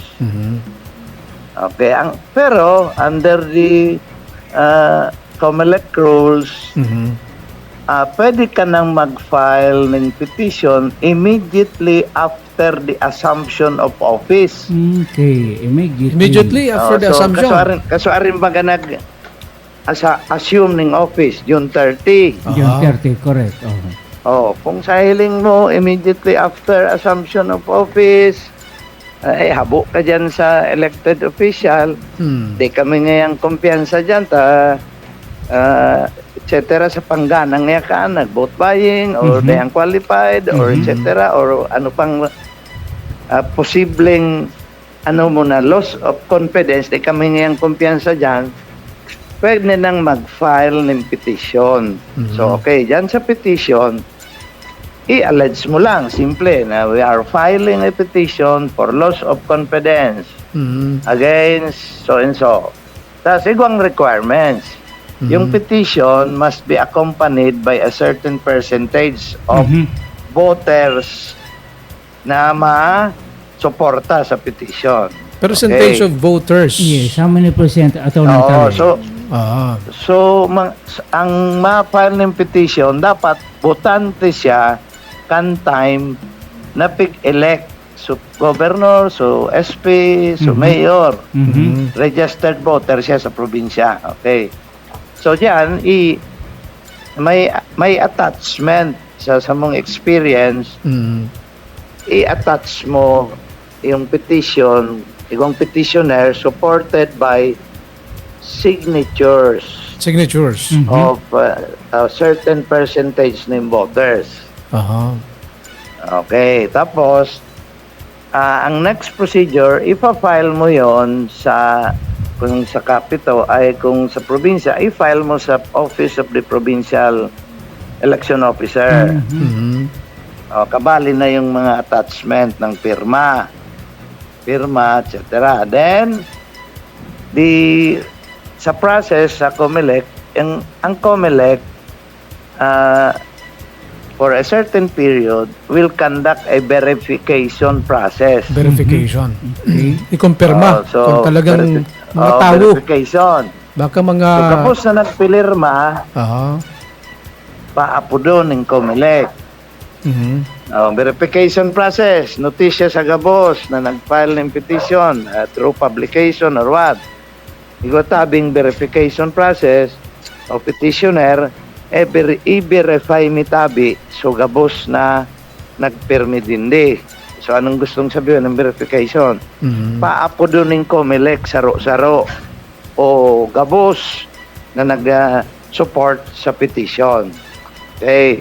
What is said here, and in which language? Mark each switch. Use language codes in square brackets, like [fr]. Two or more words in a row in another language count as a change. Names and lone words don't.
[en] Okay. Pero under the COMELEC rules, [tl] pwede ka nang mag-file ng [en] petition immediately after the assumption of office. Okay. Immediately after the assumption. [bik] Kasuarin baga assume ng office, June 30. [en] June 30, correct. Oo. [bik] Kung sa hiling mo, [en] immediately after assumption of office, [bik] habo ka dyan sa [en] elected official, [bik] di kami ngayang kumpiyansa dyan, etc. sa pangganang niya ka, nag- [en] vote buying, [bik] or dayang qualified, or etc. or ano pang posibleng [en] loss of confidence, [bik] di kami ngayang kumpiyansa dyan, pwede nang mag-file ng petition. [en] So, okay, [bik] dyan sa petition, i-allege mo lang, [en] simple, na we are filing a petition for loss of confidence against so and so. [bik] Tapos, igwang requirements. [en] Yung petition must be accompanied by a certain percentage of voters [tl] na ma-suporta sa petition. [en] Percentage Okay. of voters. Yes. How many percent attorney [bik] Oo, Tali? ang ma-file ng petition, dapat botante siya kan time na pig-elect. So, governor, so SP, so mayor. Registered voter siya sa probinsya. [en] Okay. So, diyan, may attachment sa mong experience, [bik] i-attach mo yung petition, [en] yung petitioner supported by signatures of a certain percentage ng voters. [bik] Okay, tapos ang next procedure, ipa-file mo yon kung sa Capito ay kung sa probinsya, i-file mo sa Office of the Provincial Election Officer. Kabali na yung mga attachment ng firma, etc. Then, sa process sa COMELEC, ang COMELEC, [en] for a certain period, will conduct a verification process. Verification. [bik] I-confirma kung talagang mga tao. [en] Verification. [bik] Baka mga... So, tapos na nagpilirma, paapo doon ng COMELEC. [en] Verification process, [bik] notisya sa gabos na nag-file ng petition [en] through publication or what. [bik] Igutabing [en] verification process [bik] o petitioner, i-verify mi tabi so gabos na nagpirmi dindi. [tl] So anong gustong sabihin ng [bik] verification? Paapo doon ng COMELEC saro-saro o gabos na nag-support sa petition. [en] Okay.